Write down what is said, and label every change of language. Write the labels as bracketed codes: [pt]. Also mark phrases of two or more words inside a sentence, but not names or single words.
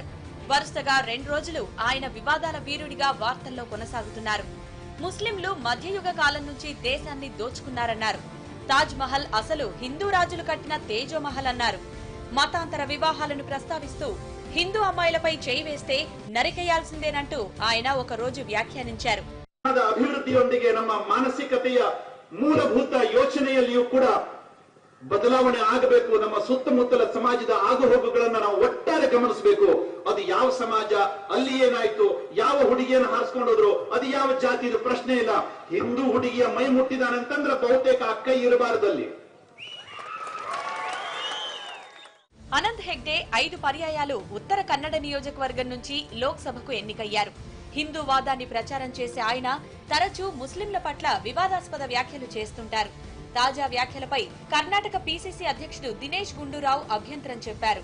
[te] వరుసగా 2 రోజులు ఆయన వివాదాల వీరుడిగా వార్తల్లో కొనసాగుతున్నారు. ముస్లింలు మధ్యయుగ కాలం నుంచి దేశాన్ని దోచుకున్నారన్నారు. తాజ్ మహల్ అసలు హిందూ రాజులు కట్టిన తేజోమహల్ అన్నారు. మతాంతర వివాహాలను ప్రస్తావిస్తూ హిందూ అమ్మాయిలపై చేయి వేస్తే నరికేయాల్సిందేనంటూ ఆయన ఒక రోజు వ్యాఖ్యానించారు. [kn] ಅಭಿವೃದ್ಧಿಯೊಂದಿಗೆ ನಮ್ಮ ಮಾನಸಿಕತೆಯ ಮೂಲಭೂತ ಯೋಚನೆಯಲ್ಲಿಯೂ ಕೂಡ ಬದಲಾವಣೆ ಆಗಬೇಕು. ನಮ್ಮ ಸುತ್ತಮುತ್ತಲ ಸಮಾಜದ ಆಗುಹೋಗುಗಳನ್ನು ನಾವು ಒಟ್ಟಾರೆ ಗಮನಿಸಬೇಕು. ಅದು ಯಾವ ಸಮಾಜ, ಅಲ್ಲಿ ಏನಾಯ್ತು, ಯಾವ ಹುಡುಗಿಯನ್ನು ಹಾರಿಸ್ಕೊಂಡೋದ್ರು, ಅದು ಯಾವ ಜಾತಿ, ಇದು ಪ್ರಶ್ನೆ ಇಲ್ಲ. ಹಿಂದೂ ಹುಡುಗಿಯ ಮೈ ಮುಟ್ಟಿದಾನಂತಂದ್ರೆ ಬಹುತೇಕ ಅಕ್ಕ ಇರಬಾರದಲ್ಲಿ. [te] అనంత్ హెగ్డే 5 పర్యాయాలు ఉత్తర కన్నడ నియోజకవర్గం నుంచి లోక్సభకు ఎన్నికయ్యారు. హిందూ వాదాన్ని ప్రచారం చేసే ఆయన తరచూ ముస్లింల పట్ల వివాదాస్పద వ్యాఖ్యలు చేస్తుంటారు. తాజా వ్యాఖ్యలపై కర్ణాటక పీసీసీ అధ్యక్షుడు దినేష్ గుండూరావు అభ్యంతరం చెప్పారు.